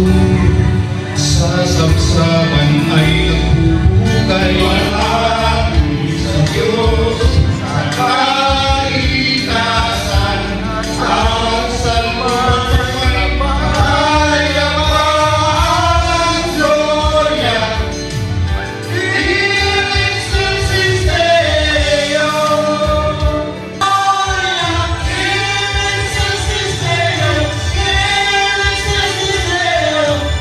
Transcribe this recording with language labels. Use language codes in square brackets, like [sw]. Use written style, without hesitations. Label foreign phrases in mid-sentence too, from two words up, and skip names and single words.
[tl] Sa sabsaban ay nagbubugay sa Diyos, sa kaligtasan, at sa mga kayaman, [la] gloria. In excelsis Deo, gloria, in excelsis Deo, in excelsis Deo.